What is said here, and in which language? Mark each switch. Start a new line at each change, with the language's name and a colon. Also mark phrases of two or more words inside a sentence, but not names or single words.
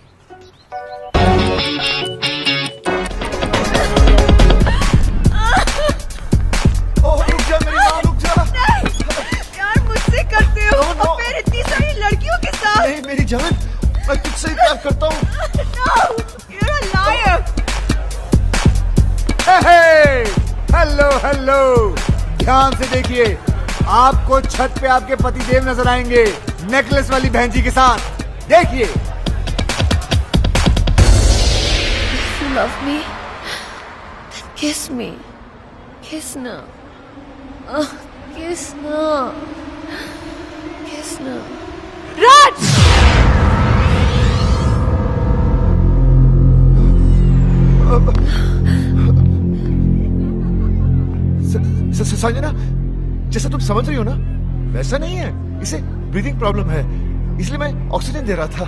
Hindi: यार, मुझसे करते हो और फिर इतनी सारी लड़कियों के साथ। नहीं मेरी जान, मैं तुझसे ही प्यार करता हूँ।
English: No, you're a liar.
Hindi: हेलो हेलो, ध्यान से देखिए, आपको छत पे आपके पतिदेव नजर आएंगे नेकलेस वाली बहन जी के साथ। देखिए।
English: If you love me, then Kiss me. Kiss na. Kiss na. Kiss na. Raj!
Hindi: संजना, जैसा तुम समझ रही हो ना, वैसा नहीं है। इसे ब्रीदिंग प्रॉब्लम है, इसलिए मैं ऑक्सीजन दे रहा था।